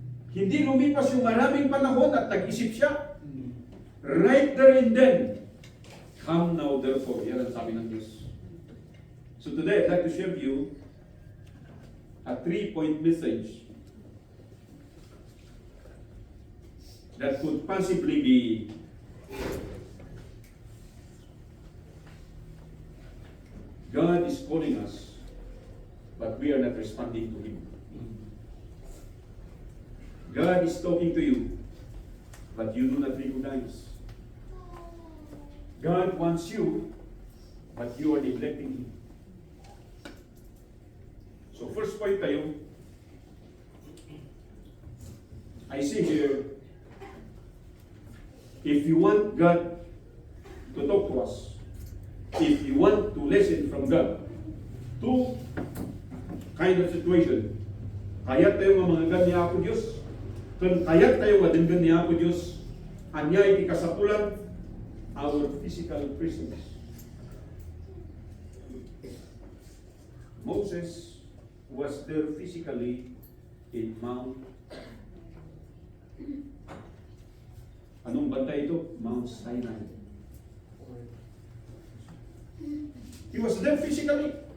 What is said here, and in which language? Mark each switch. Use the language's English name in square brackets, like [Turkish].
[Filipino] Hindi lumipas yung maraming panahon at nag-isip siya. [English] Right there and then, come now therefore. [Filipino] Yan ang sabi ng Diyos. [English] So today, I'd like to share with you a 3-point message that could possibly be God is calling us, but we are not responding to Him. God is talking to you, but you do not recognize. God wants you, but you are neglecting Him. So first point tayo, I see here, if you want God to talk to us, if you want to listen from God, two kind of situation. [Iloko] Kaya tayo nga mga ganyan ako Diyos, kung kaya tayo nga din ganyan ako Diyos, anya iti kasapulan, [English] our physical presence. Moses was there physically in Mount. [Filipino] Anong banda ito? Mount Sinai. [English] He was there physically.